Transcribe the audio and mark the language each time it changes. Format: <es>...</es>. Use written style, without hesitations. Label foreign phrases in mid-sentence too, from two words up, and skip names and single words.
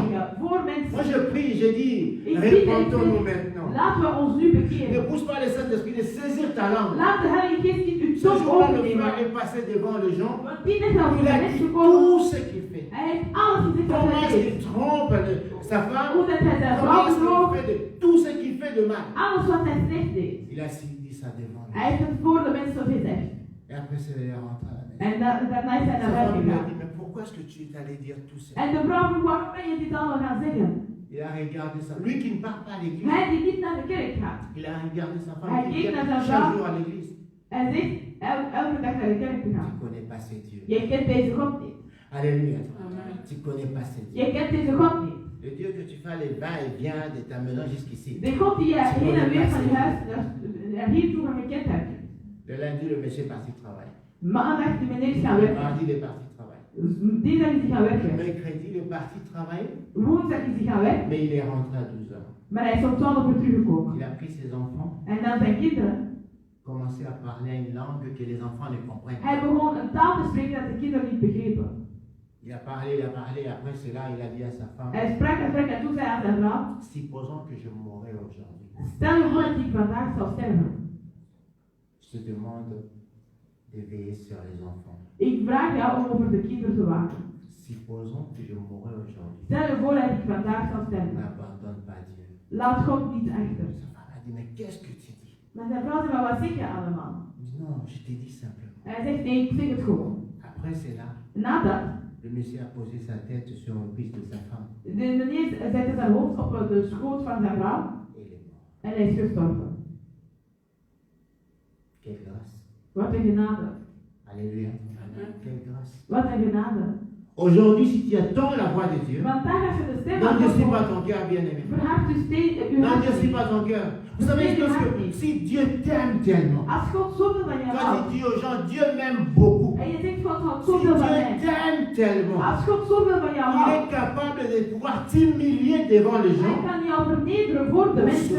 <nl>voor</nl> <fr>Moi,</fr> <nl>mensen.</nl> <fr>je prie, je dis,</fr> <nl>Ik</nl> <fr>répandons-nous</fr> <nl>bid,</nl> <fr>maintenant.</fr> <nl>laten we ons nu</nl> <fr>Ne</fr> <nl>bekeren.</nl> <fr>pousse pas le Saint-Esprit de saisir ta langue.</fr> <nl>Laat de Heilige Geest niet uw</nl> <fr>Ce</fr> <nl>tong</nl> <fr>jour-là, le</fr> <nl>overnemen.</nl> <fr>frère est passé devant les gens.</fr> <nl>Want die net als</nl> <fr>Il</fr> <nl>de</nl> <fr>a</fr> <nl>mensen</nl> <fr>dit</fr> <nl>gekomen.</nl> <fr>tout ce qu'il fait.</fr> <nl>Hij heeft alles gezegd wat</nl> <fr>Comment</fr> <nl>hij</nl> <fr>est-ce</fr> <nl>deed.</nl> <fr>qu'il trompe sa femme?</fr> <nl>Hoe dat hij zijn</nl> <fr>Comment</fr> <nl>vrouw</nl> <fr>est-ce qu'il</fr> <nl>bedroog.</nl> <fr>fait de tout ce qu'il fait de mal?</fr> <nl>Alles wat hij slecht deed.</nl> <fr>Il a dit ça devant lui.</fr> <nl>Hij heeft het voor de mensen gezegd.</nl> <fr>Et après, c'est rentré à la maison.</fr> <nl>En daarna is hij</nl> <fr>Sa</fr> <nl>naar huis</nl> <fr>femme lui a</fr> <nl>gegaan.</nl> <fr>dit, mais pourquoi est-ce que tu es allé dire tout ça?</fr> <nl>En de vrouw vroeg, waarom ben je dit allemaal gaan zeggen?</nl> <fr>Il a regardé ça. Lui qui ne part pas à l'église,</fr> <nl>Hij die niet naar de kerk gaat.</nl> <fr>il a regardé sa</fr> <nl>Hij</nl> <fr>femme qui</fr> <nl>keek naar</nl> <fr>vient</fr> <nl>zijn</nl> <fr>chaque</fr> <nl>vrouw.</nl> <fr>jour à l'église.</fr> <nl>Hij zegt elke dag naar de kerk te</nl> <fr>Tu</fr> <nl>gaan.</nl> <fr>ne connais pas ce Dieu.</fr> <nl>Je kent deze God niet.</nl> <fr>Alléluia. Tu ne connais pas ce Dieu.</fr> <nl>Je kent deze God niet.</nl> <fr>Le Dieu que tu fais les va-et-vient de ta maison jusqu'ici.</fr> <nl>De God die je heen en weer van je huis naar hier toe gekend hebt.</nl> <fr>Le lundi, le monsieur est parti travailler.</fr> <nl>Maandag die meneer is gaan werken.</nl> <fr>Mardi, il est parti travailler.</fr> <nl>Dinsdag is hij gaan werken.</nl> <fr>Mercredi, il est parti travailler,</fr> <nl>Woensdag is hij gaan werken.</nl> <fr>mais il est rentré à 12 heures.</fr> <nl>Maar hij is om 12 uur teruggekomen.</nl> <fr>Il a pris ses enfants,</fr> <nl>En dan zijn kinderen.</nl> <fr>commencé à parler une langue que les enfants ne comprennent</fr> <nl>Hij</nl> <fr>pas.</fr> <nl>begon een taal te spreken dat de kinderen niet begrepen.</nl> <fr>Il a parlé, après cela, il a dit à sa femme,</fr> <nl>Hij sprak en toen zei hij aan zijn vrouw,</nl> <fr>supposons que je mourrais aujourd'hui.</fr> <nl>stel je voor dat ik vandaag zal sterven.</nl> <fr>Je te demande de veiller sur les enfants.</fr> <nl>Ik vraag jou om over de kinderen te waken.</nl> <fr>Supposons que je mourrais aujourd'hui.</fr> <nl>Stel je voor dat ik vandaag zal sterven.</nl> <fr>N'abandonne pas Dieu.</fr> <nl>Laat God niet achter.</nl> <fr>Sa femme a dit, mais qu'est-ce que tu dis?</fr> <nl>Maar zijn vrouw zei, maar wat zeg je allemaal?</nl> <fr>Il dit, non, je t'ai dit simplement.</fr> <nl>Hij zegt, nee, ik zeg het gewoon.</nl> <fr>Après cela,</fr> <nl>Na dat,</nl> <fr>le monsieur a posé sa tête sur le cuisse de sa femme</fr> <nl>de meneer zette zijn hoofd op de schoot van zijn vrouw</nl> <fr>et il est mort.</fr> <nl>en hij is gestorven.</nl> <fr>Quelle grâce.</fr> <nl>Wat een genade.</nl> <fr>Alléluia. Quelle grâce.</fr> <nl>Wat een genade.</nl> <fr>Aujourd'hui, si tu attends la voix de Dieu,</fr> <nl>Vandaag als je de stem van</nl> <fr>n'endurcis</fr> <nl>God</nl> <fr>pas</fr> <nl>hoort,</nl> <fr>ton cœur, bien-aimé.</fr> <nl>verhard je steeds uw hart</nl> <fr>N'endurcis</fr> <nl>niet.</nl> <fr>pas ton cœur. Vous savez ce que si Dieu t'aime tellement,</fr> <nl>Als God zoveel van jou</nl> <fr>toi tu</fr> <nl>houdt</nl> <fr>dis aux gens, Dieu m'aime beaucoup.</fr> <nl>en je zegt God houdt</nl> <fr>Si</fr> <nl>zoveel</nl> <fr>Dieu</fr> <nl>van mij.</nl> <fr>t'aime tellement,</fr> <nl>Als God zoveel van jou</nl> <fr>il</fr> <nl>houdt,</nl> <fr>est capable de pouvoir t'humilier devant les</fr> <nl>hij</nl> <fr>gens</fr> <nl>kan jou vernederen voor de</nl> <fr>pour</fr> <nl>mensen</nl>